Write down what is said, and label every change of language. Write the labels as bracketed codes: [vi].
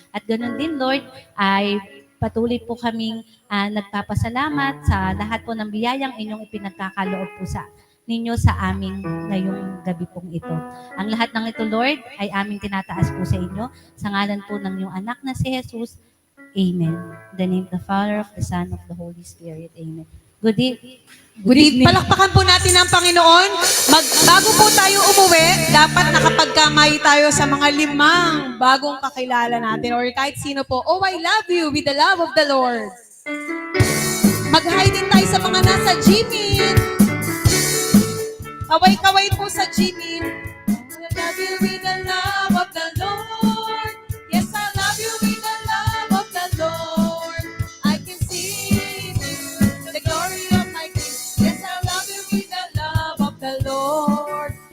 [tl] At ganoon din, Lord, ay patuloy po kaming nagpapasalamat sa lahat po ng biyayang inyong ipinagkakaloob po sa ninyo sa amin ngayong gabi pong ito. Ang lahat ng ito, Lord, ay aming tinataas po sa inyo sa ngalan po ng iyong anak na si Jesus. Amen. [en] In the name of the Father, of the Son, of the Holy Spirit. Amen. Good evening. [tl] Palakpakan po natin ang Panginoon. Bago po tayo umuwi, dapat nakapagkamay tayo sa mga 5 bagong kakilala natin or kahit sino po. [en] Oh, I love you with the love of the Lord. [tl] Mag-hi din tayo sa mga nasa Gmeet. Kaway-kaway po sa Gmeet. [en] I love you with the love of the Lord. Yes, I love you with the love of the Lord. I can see the glory of my King. Yes, I love you with the love of the Lord.